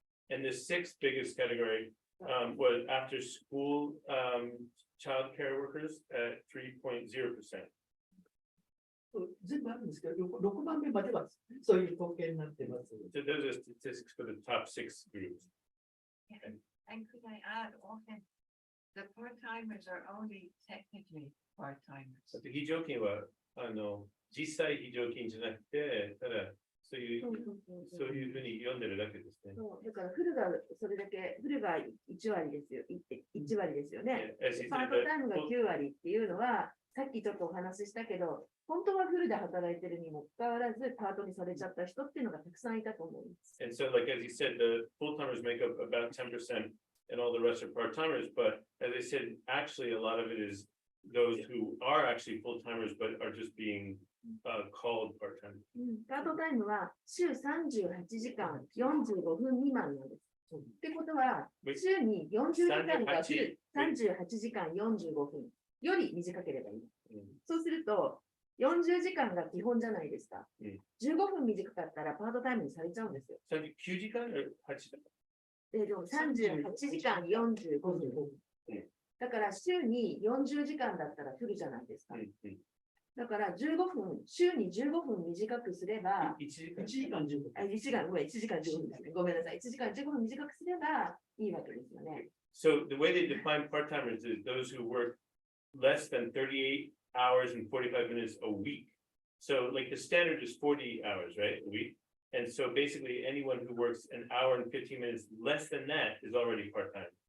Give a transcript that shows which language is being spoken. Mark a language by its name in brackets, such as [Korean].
[English] And the sixth biggest category was after school child care workers at 3.0%. [Japanese] 全部あるんですけど、6番目まではそういう統計になっています。 [English] So those are statistics for the top 6 groups. And could I add often, the part-timers are only technically part-timers. [Japanese] 非常勤は実際非常勤じゃなくて、ただそういうふうに読んでるだけですね。そうだからフルがそれだけ、フルが1割ですよ、1割ですよね。パートタイムが9割っていうのは、さっきちょっとお話ししたけど、本当はフルで働いてるにもかかわらず、パートにされちゃった人っていうのがたくさんいたと思います。 [English] And so, like as you said, the full-timers make up about 10%, and all the rest are part-timers. But as I said, actually, a lot of it is those who are actually full-timers, but are just being called part-time. [Japanese] パートタイムは週38時間45分未満なんです。ってことは、週に40時間が38時間45分より短ければいい。そうすると、40時間が基本じゃないですか。 15分短かったらパートタイムにされちゃうんですよ。 39時間8時間でも38時間45分。だから週に40時間だったらフルじゃないですか。だから15分、週に15分短くすれば、 1時間15分。 1時間15分ですね。ごめんなさい。1時間15分短くすればいいわけですよね。 [English] So the way they define part-timers is those who work less than 38 hours and 45 minutes a week. So like the standard is 40 hours, right? A week. And so basically anyone who works an hour and 15 minutes less than that is already part-time.